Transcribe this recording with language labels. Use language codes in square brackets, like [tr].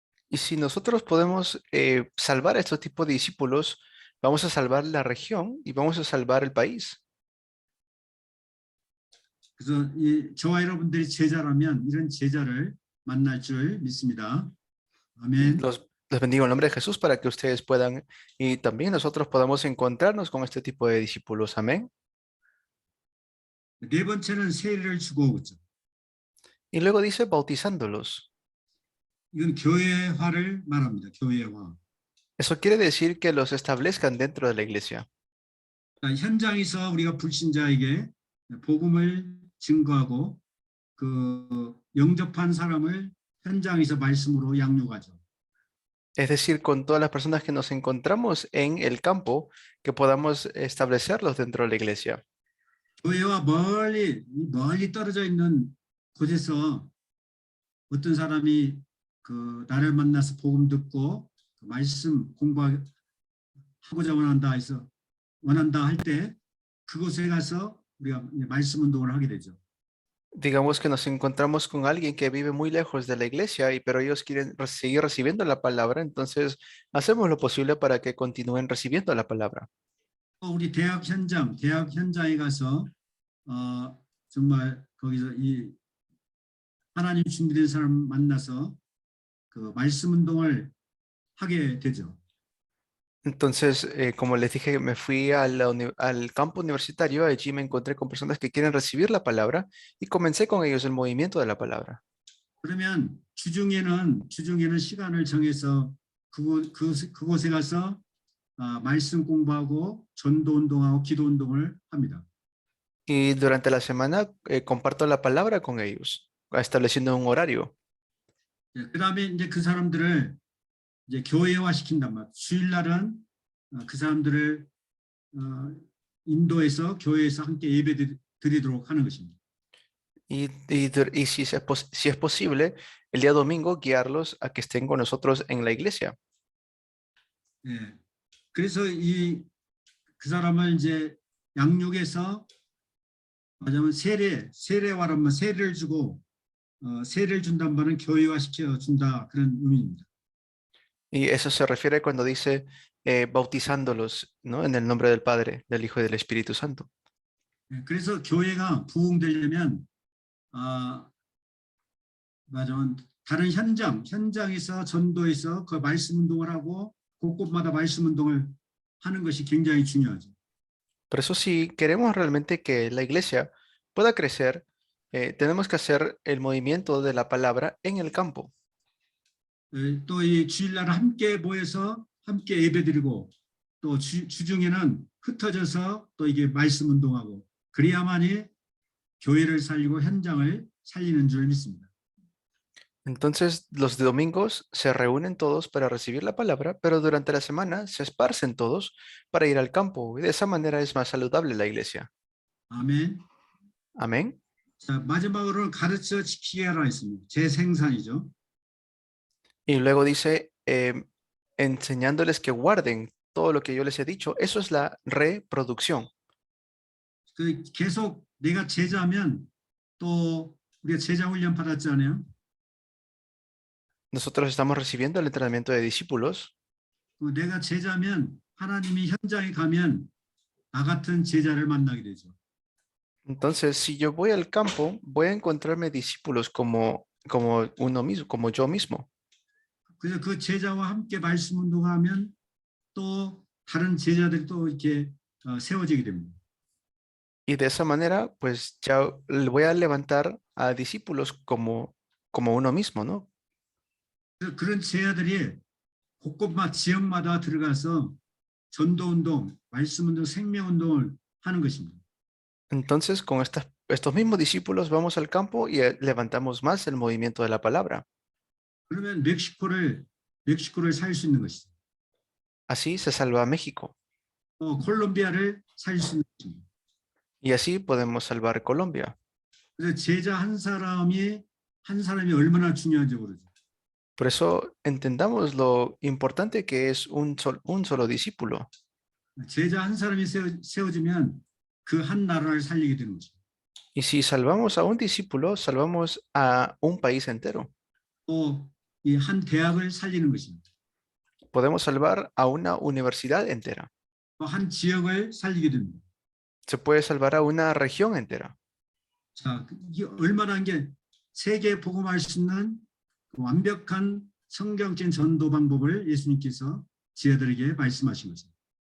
[es] Y si nosotros podemos salvar a estos tipos de discípulos, vamos a salvar la región y vamos a salvar el país. [ko] 그래서 저와 여러분들이 제자라면 이런 제자를 만날 줄 믿습니다. 아멘. [es] Les bendigo en el nombre de Jesús para que ustedes puedan y también nosotros podamos encontrarnos con este tipo de discípulos. Amén. [ko] 네 번째는 세례를 주고 그죠. [es] Y luego dice bautizándolos. [ko] 이건 교회화를 말합니다. 교회화. [es] Eso quiere decir que los establezcan dentro de la iglesia. [ko] 현장에서 우리가 불신자에게 복음을 증거하고 그 영접한 사람을 현장에서 말씀으로 양육하죠. [es] Es decir, con todas las personas que nos encontramos en el campo, que podamos establecerlos dentro de la iglesia. [ko] 교회와 멀리 떨어져 있는 곳에서 어떤 사람이 그 나를 만나서 복음 듣고 그 말씀 공부하고자 원한다 할 때 그곳에 가서 우리가 말씀 운동을 하게 되죠. [es] Digamos que nos encontramos con alguien que vive muy lejos de la iglesia, pero ellos quieren seguir recibiendo la palabra, entonces hacemos lo posible para que continúen recibiendo la palabra. [ko] 우리 대학 현장에 가서 정말 거기서 이 하나님 준비된 사람 만나서 그 말씀 운동을 하게 되죠. [es] Entonces, como les dije, me fui al campo universitario, allí me encontré con personas que quieren recibir la palabra y comencé con ellos el movimiento de la palabra. [ko] 그러면 주중에는 시간을 정해서 그곳에 가서 말씀 공부하고 전도 운동하고 기도 운동을 합니다. [es] Y durante la semana comparto la palabra con ellos, estableciendo un horario. [ko] 그다음에 이제 그 사람들을 이제 교회화 시킨단 말이에요. 주일날은 그 사람들을 인도해서 교회에서 함께 예배 드리도록 하는 것입니다. [es] Y si es posible, el día domingo guiarlos a que estén con nosotros en la iglesia. [ko] 예. 그래서 그 사람을 이제 양육해서 말하자면 세례화란 말 세례를 주고 세례를 준다는 말은 교회화 시켜 준다 그런 의미입니다. [es] Y eso se refiere cuando dice bautizándolos, ¿no? En el nombre del Padre, del Hijo y del Espíritu Santo. [ko] 예. 그래서 교회가 부흥되려면 말하자면 다른 현장에서 전도해서 그 말씀 운동을 하고 곳곳마다 말씀 운동을 하는 것이 굉장히 중요하죠. [es] Por eso si queremos realmente que la iglesia pueda crecer, tenemos que hacer el movimiento de la palabra en el campo. [ko] 또 이 주일날 함께 모여서 함께 예배드리고 또 주중에는 흩어져서 또 이게 말씀 운동하고 그래야만이 교회를 살리고 현장을 살리는 줄 믿습니다. [es] Entonces, los domingos se reúnen todos para recibir la palabra, pero durante la semana se esparcen todos para ir al campo. Y de esa manera es más saludable la iglesia. [ko] 아멘. [es] Amén. [ko] 자, 마지막으로 가르쳐 지키게 하라 했습니다. 재생산이죠. [es] Y luego dice, enseñándoles que guarden todo lo que yo les he dicho. Eso es la reproducción. [ko] 그 계속 내가 제자면 또 우리가 제자 훈련 받았잖아요. [es] Nosotros estamos recibiendo el entrenamiento de discípulos. [ko] 내가 제자면 하나님이 현장에 가면 나 같은 제자를 만나게 되죠. [es] Entonces, si yo voy al campo, voy a encontrarme discípulos como como uno mismo, como yo mismo. [ko] 그래서 그 제자와 함께 말씀 운동하면 또 다른 제자들이 또 이렇게 세워지게 됩니다. [es] Y de esa manera, pues ya le voy a levantar a discípulos como uno mismo, ¿no? [ko] 그래서 그런 제자들이 곳곳마다 지역마다 들어가서 전도 운동, 말씀 운동, 생명 운동을 하는 것입니다. [es] Entonces, con estos mismos discípulos vamos al campo y levantamos más el movimiento de la palabra. [ko] 그러면 멕시코를 살 수 있는 것이죠. [es] Así se salva a México [ko] 콜롬비아를 살 수 있는 것입니다. [es] y así podemos salvar Colombia. [ko] 그래서 제자 한 사람이 얼마나 중요한지 모르죠. [es] Por eso entendamos lo importante que es un solo discípulo. [ko] 제자 한 사람이 세워지면 그 한 나라를 살리게 되는 거죠. [es] Y si salvamos a un discípulo, salvamos a un país entero. [ko] 또 이 한 대학을 살리는 것입니다. [es] Podemos salvar a una universidad entera. [ko] 또 한 지역을 살리게 됩니다. [es] Se puede salvar a una región entera. [ko] 자, 이게 얼마나 게 세계에 복음할 수 있는 완벽한 성경적인 전도 방법을 예수님께서 제자들에게 말씀하신 것입니다.